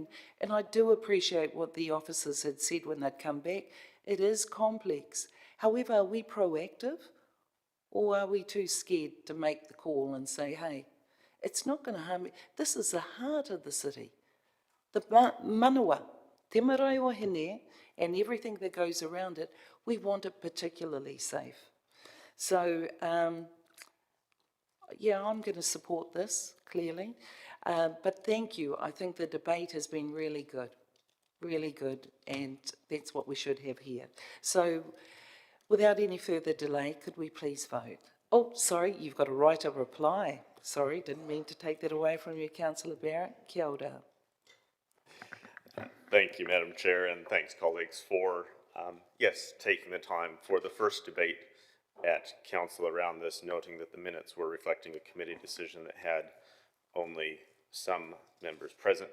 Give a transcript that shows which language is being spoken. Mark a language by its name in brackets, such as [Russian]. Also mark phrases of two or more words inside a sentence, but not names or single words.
[English] And I do appreciate what the officers had said when they'd come back. It is complex. However, are we proactive, or are we too scared to make the call and say, hey, it's not going to harm me. This is the heart of the city. [Māori] The manawa, te marae o hene, [English] and everything that goes around it, we want it particularly safe. So, yeah, I'm going to support this, clearly. But thank you. I think the debate has been really good, and that's what we should have here. So, without any further delay, could we please vote? Oh, sorry, you've got a right of reply. Sorry, didn't mean to take that away from you, Councillor Barrett. [Māori] Kia ora. [English] Thank you, Madam Chair, and thanks, colleagues, for, yes, taking the time for the first debate at Council around this, noting that the minutes were reflecting a committee decision that had only some members present.